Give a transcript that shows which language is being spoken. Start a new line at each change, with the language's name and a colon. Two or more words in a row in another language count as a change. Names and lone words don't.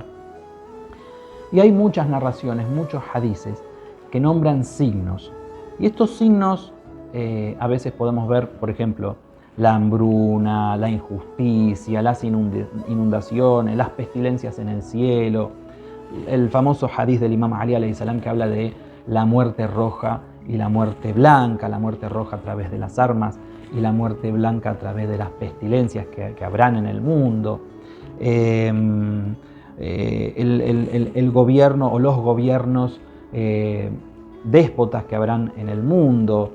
Spanish: Y hay muchas narraciones, muchos hadices que nombran signos. Y estos signos a veces podemos ver, por ejemplo, la hambruna, la injusticia, las inundaciones, las pestilencias en el cielo, el famoso hadith del imam Ali
Arabic: عليه السلام
Spanish: que habla de la muerte roja y la muerte blanca, la muerte roja a través de las armas y la muerte blanca a través de las pestilencias que habrán en el mundo. El gobierno o los gobiernos déspotas que habrán en el mundo.